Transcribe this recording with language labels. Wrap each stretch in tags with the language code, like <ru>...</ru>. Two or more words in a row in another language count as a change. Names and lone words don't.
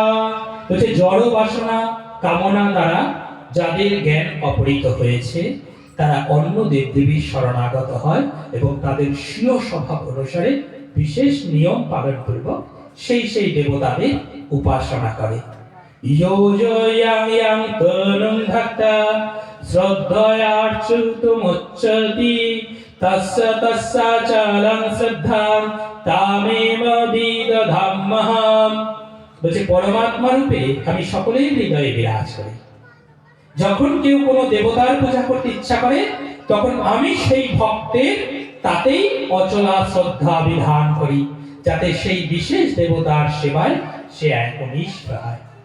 <bn>বলছে জড় বাসনা কামনা দ্বারা যাদের জ্ঞান অপহৃত হয়েছে তারা অন্য দেবদেবীর শরণাগত হয় এবং তাদের স্বীয় স্বভাব অনুসারে বিশেষ নিয়ম পালন পূর্বক সেই দেবতাদের উপাসনা করে।</bn> <sa>योजयां यां तनुं भक्ता श्रद्धयार्चितुमुच्चति तस्याचलं श्रद्धां तामेव विदधाम्यहम्।</sa> <bn>বলছে পরমাত্মা রূপে আমি সকলের হৃদয়ে বিরাজ করি। যখন কেউ কোনো দেবতার পূজা করতে ইচ্ছা করে তখন আমি সেই ভক্তের তাতেই অচলা শ্রদ্ধা বিধান করি, যাতে সেই বিশেষ দেবতার সেবায় সে একনিষ্ঠ হয়।</bn>